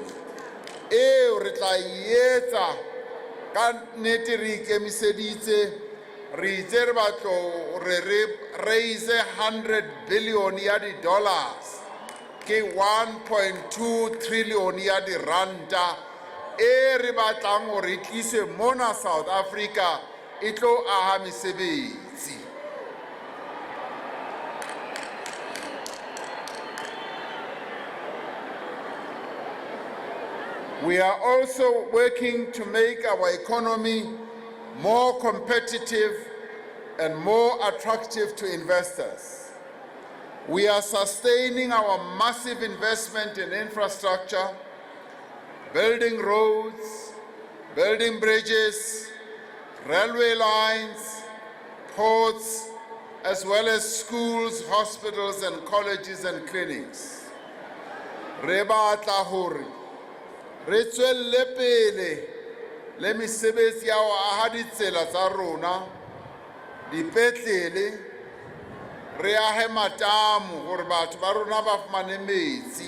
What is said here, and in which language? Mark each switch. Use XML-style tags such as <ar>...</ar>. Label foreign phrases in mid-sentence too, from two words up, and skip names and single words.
<st>Eo re tla etsa ka nnete re ikemiseditse, re itse re batlo re raise 100 billion ya di-dollars ke 1.2 trillion ya di-ranta e re batlang hore e tlise mona South Africa e tlo aha mesebetsi.</st> <en>We are also working to make our economy more competitive and more attractive to investors. We are sustaining our massive investment in infrastructure, building roads, building bridges, railway lines, ports, as well as schools, hospitals, and colleges and clinics.</en> <st>Re batla hore re tswelle pele le mesebetsi ya ho aha ditsela tsa rona, dipetlele, re ahe matamo hore batho ba rona ba fumane metsi.</st>